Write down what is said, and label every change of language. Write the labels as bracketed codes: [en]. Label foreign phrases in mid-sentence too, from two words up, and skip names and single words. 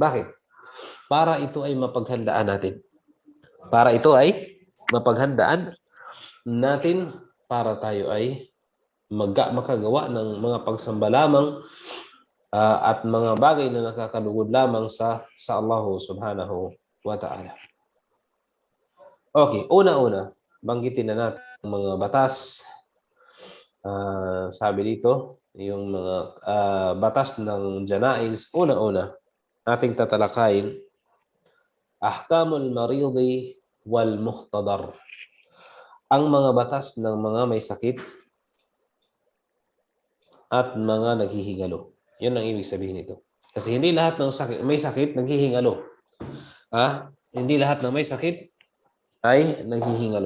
[tl] Bakit? Para ito ay mapaghandaan natin. Para ito ay mapaghandaan natin para tayo ay makagawa ng mga pagsamba lamang at mga bagay na nakakalugod lamang sa Allah [ar] سبحانه وتعالى. [tl] Okay, una-una, banggitin na natin ang mga batas. Sabi dito, yung mga batas ng janaiz, una-una, ating tatalakayin, [ar] أحكام المريض والمحتضر. [tl] Ang mga batas ng mga may sakit at mga naghihingalo. Yun ang ibig sabihin nito. Kasi hindi lahat ng may sakit naghihingalo. Hindi lahat ng may sakit ay naghihingalo.